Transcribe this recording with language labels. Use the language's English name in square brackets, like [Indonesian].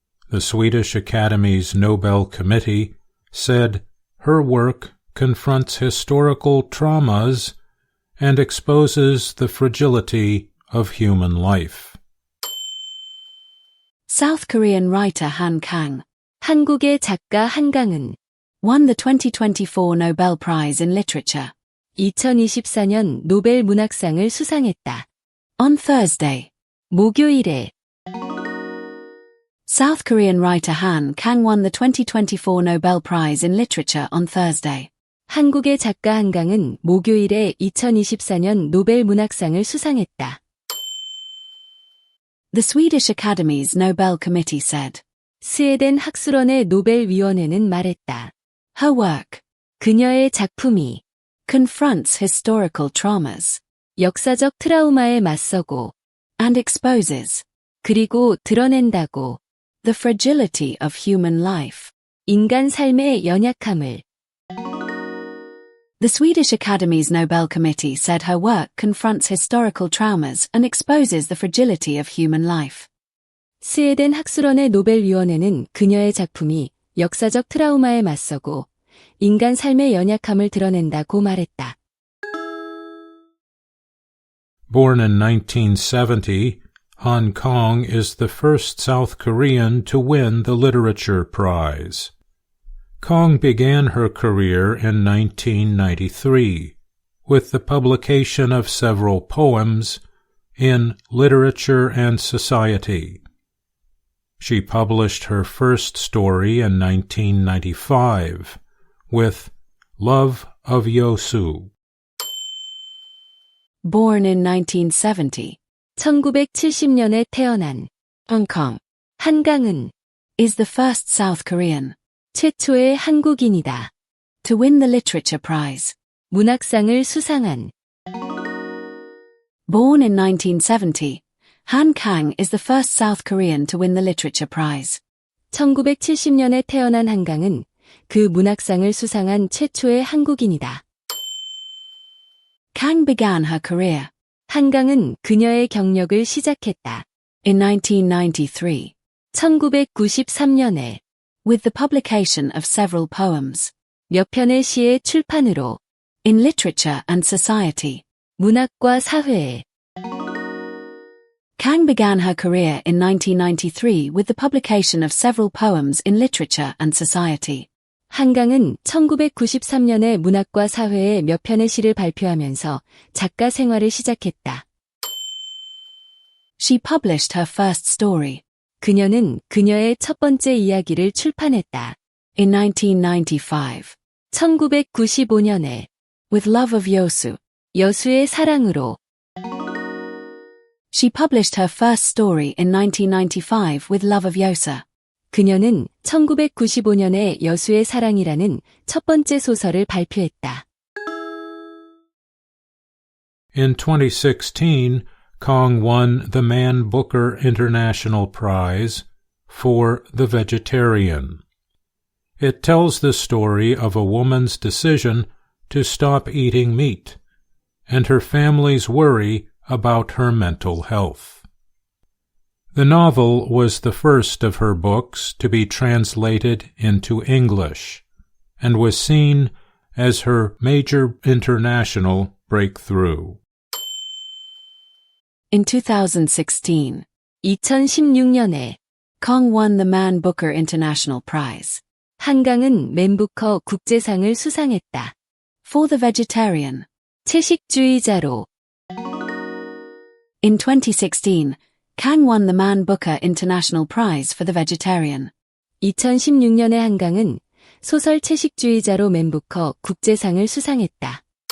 [English] The Swedish Academy's Nobel Committee said her work confronts historical traumas and exposes the fragility of human life. South Korean writer Han Kang, [Korean] 한국의 작가 한강은 [English] won the 2024 Nobel Prize in Literature. [Korean] 2024년 노벨 문학상을 수상했다. On Thursday. 목요일에. [English] South Korean writer Han Kang won the 2024 Nobel Prize in Literature on Thursday. [Korean] 한국의 작가 한강은 목요일에 2024년 노벨 문학상을 수상했다. [English] The Swedish Academy's Nobel Committee said. [Korean] 스웨덴 학술원의 노벨위원회는 말했다. [English] Her work. [Korean] 그녀의 작품이 [English] confronts historical traumas. [Korean] 역사적 트라우마에 맞서고 [English] and exposes. [Korean] 그리고 드러낸다고 [English] the fragility of human life. [Korean] 인간 삶의 연약함을. [English] The Swedish Academy's Nobel Committee said her work confronts historical traumas and exposes the fragility of human life. [Korean] 스웨덴 학술원의 노벨위원회는 그녀의 작품이 역사적 트라우마에 맞서고 인간 삶의 연약함을 드러낸다고 말했다. [English] Born in 1970, Han Kang is the first South Korean to win the Literature Prize. Kang began her career in 1993 with the publication of several poems in Literature and Society. She published her first story in 1995 with Love of Yosu. Born in 1970, [Korean] 1970년에 태어난 [English] Kang, 한강은 is the first South Korean, [Korean] 최초의 한국인이다. [English] To win the Literature Prize, [Korean] 문학상을 수상한. [English] Born in 1970, Han Kang is the first South Korean to win the Literature Prize. [Korean] 1970년에 태어난 한강은 그 문학상을 수상한 최초의 한국인이다. [English] Kang began her career. [Korean] 한강은 그녀의 경력을 시작했다. [English] In 1993, 1993년에 with the publication of several poems, [Korean] 몇 편의 시의 출판으로 [English] in Literature and Society, [Korean] 문학과 사회에. [English] Kang began her career in 1993 with the publication of several poems in Literature and Society. [Korean] 한강은 1993년에 문학과 사회에 몇 편의 시를 발표하면서 작가 생활을 시작했다. [English] She published her first story. [Korean] 그녀는 그녀의 첫 번째 이야기를 출판했다. [English] In 1995. 1995년에 With Love of Yosu. [Korean] 여수의 사랑으로. [English] She published her first story in 1995 with Love of Yosu. [Korean] 그녀는 1995년에 여수의 사랑이라는 첫 번째 소설을 발표했다. [English] In 2016, Kang won the Man Booker International Prize for The Vegetarian. It tells the story of a woman's decision to stop eating meat and her family's worry about her mental health. The novel was the first of her books to be translated into English and was seen as her major international breakthrough. In 2016, 2016년에 Kang won the Man Booker International Prize. [Korean] 한강은 맨 부커 국제상을 수상했다. [English] For the Vegetarian. [Korean] 채식주의자로. [English] In 2016, Kang won the Man Booker International Prize for the Vegetarian. [Korean] 2016년에 한강은 소설 채식주의자로 맨 부커 국제상을 수상했다.